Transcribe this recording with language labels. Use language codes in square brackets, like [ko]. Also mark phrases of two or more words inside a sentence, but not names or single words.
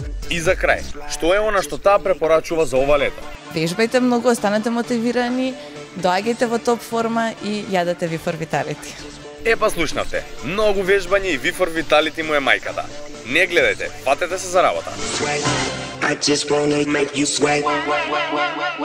[mk] И за крај, што е она што таа препорачува за ова лето? Вежбајте многу, останете мотивирани, доаѓајте во топ форма и јадете Vifor Vitality. Па слушнавте, многу вежбање и Vifor Vitality му е мајката. Не гледајте, фатете се за работа. [en] I just wanna make you sweat.